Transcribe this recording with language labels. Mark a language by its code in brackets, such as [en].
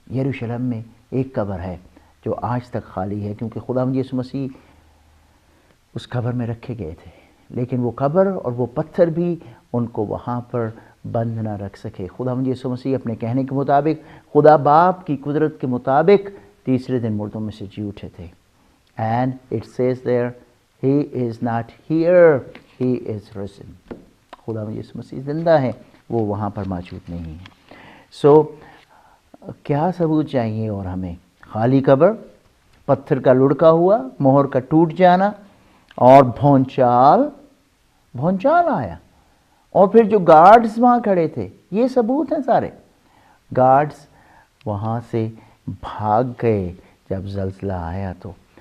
[ur] یروشلم میں ایک قبر ہے جو آج تک خالی ہے, کیونکہ خداوند یسوع مسیح اس قبر میں رکھے گئے تھے, لیکن وہ قبر اور وہ پتھر بھی ان کو وہاں پر بند نہ رکھ سکے. خداوند یسوع مسیح اپنے کہنے کے مطابق, خدا باپ کی قدرت کے مطابق تیسرے دن مردوں میں سے جی اٹھے تھے. [en] And it says there, he is not here, he is risen. [ur] خداوند یسوع مسیح زندہ ہے, وہ وہاں پر موجود نہیں ہے. سو کیا ثبوت چاہیے اور ہمیں؟ خالی قبر, پتھر کا لڑکا ہوا, مہر کا ٹوٹ جانا, اور بھونچال بھونچال آیا، اور پھر جو گارڈز وہاں کھڑے تھے، یہ ثبوت ہیں سارے، گارڈز وہاں سے بھاگ گئے جب زلزلہ آیا تو.